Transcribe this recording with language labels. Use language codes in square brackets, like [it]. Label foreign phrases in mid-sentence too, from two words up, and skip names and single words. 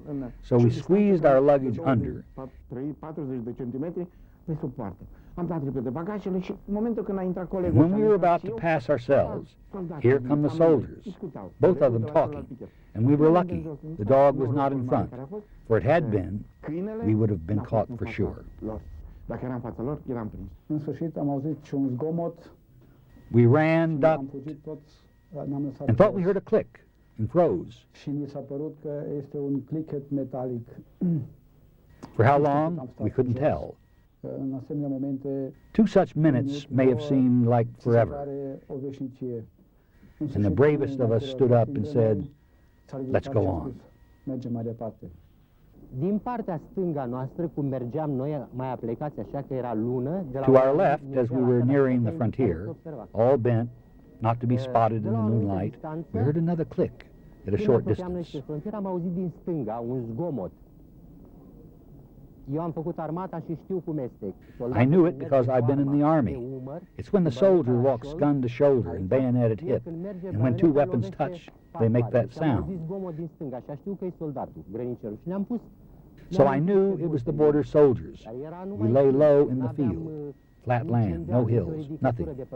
[en] So we squeezed our luggage under. When we were about to pass ourselves, here come the soldiers, both of them talking, and we were lucky. The dog was not in front, for it had been, we would have been caught for sure. [ro] În sfârșit am auzit și un zgomot. [en] We ran, ducked, [ro] Ne-am lăsat [en] and thought we heard a click and froze. [ro] și ni s-a părut că este un clicket metalic. [en] For how long, we couldn't tell. [ro] În asemenea momente [en] 2 such minutes may have seemed like [ro] ți se [en] forever. [ro] pare o veșnicie. În [en] And the [ro] sfârșit, [en] bravest of us stood up and said, [ro] s-a ridicat [en] "Let's go [ro] și a [en] on." [ro] spus, "Mergem mai departe." Din partea stânga noastră, cum mergeam noi, mai aplecați așa că era lună, de la [en] To our left, as we were nearing the frontier, all bent, not to be spotted in the moonlight, we heard another click at a short distance. [ro] Am auzit din stânga un zgomot. Eu am făcut armata și știu cum este. [en] I knew it because I've been in the army. It's when the soldier walks gun to shoulder and bayonet at hip, and when 2 weapons touch, they make that sound. So I knew it was the border soldiers. We lay low in the field, flat land, no hills, nothing.